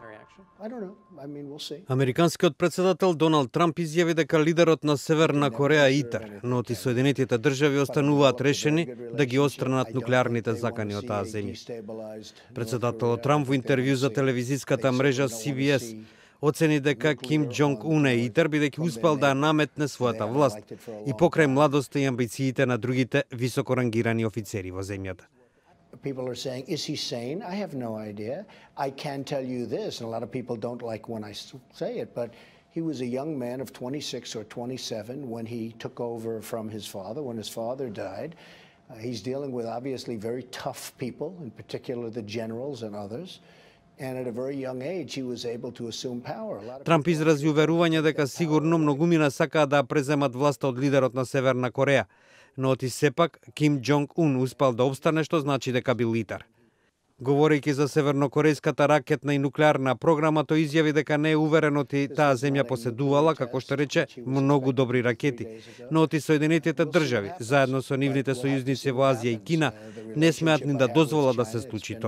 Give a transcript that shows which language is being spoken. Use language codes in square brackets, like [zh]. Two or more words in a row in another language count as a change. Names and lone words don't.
[mk] Американскиот председател Доналд Трамп изјави дека лидерот на Северна Кореја итар, но и Соединетите држави остануваат решени да ги отстранат нуклеарните закани од таа земја. Председателот Трамп во интервју за телевизиската мрежа CBS оцени дека Ким Џонг Ун е итар бидејќи успел да наметне својата власт и покрај младоста и амбициите на другите високо рангирани офицери во земјата. [en] People are saying, is he sane? I have no idea. I can tell you this, and a lot of people don't like when I say it, but he was a young man of 26 or 27 when he took over from his father, when his father died. He's dealing with obviously very tough people, in particular the generals and others. And at a very young age, he was able to assume power. [mk] Трамп изрази уверување дека сигурно многумина сакаат да преземат власта од лидерот на Северна Кореја, но оти сепак Ким Џонг Ун успел да обстане, што значи дека бил итар. Говорејќи за севернокорејската ракетна и нуклеарна програма, тој изјави дека не е уверен оти таа земја поседувала, како што рече, многу добри ракети, но оти Соединетите држави, заедно со нивните сојузници во Азија и Кина, не смеат ни да дозволат да се случи тоа.